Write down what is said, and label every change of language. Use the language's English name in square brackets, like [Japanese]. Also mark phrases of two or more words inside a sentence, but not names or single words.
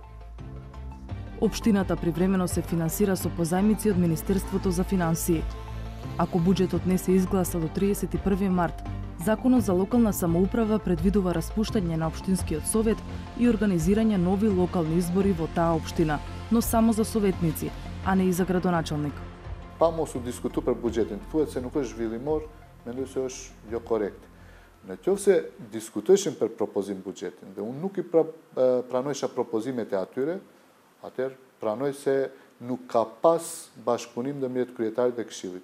[Macedonian] Општината привремено се финансира со позајмици од Министерството за финансии. Ако буџетот не се изгласа до 31 март, Законот за локална самоуправа предвидува распуштање на општинскиот совет и организирање нови локални избори во таа општина, но само за советници, а не и за градоначалник. [Albanian] Pamo su diskutu për buxhetin. Thuhet se nuk është zhvillimor, mendoj se është jo korrekt. Në qoftë se diskutojshin për propozim buxhetin dhe unë nuk i pranojsha propozimet e atyre, atëherë pranoj se nuk ka pas bashkëpunim ndërmjet kryetarit dhe këshillit.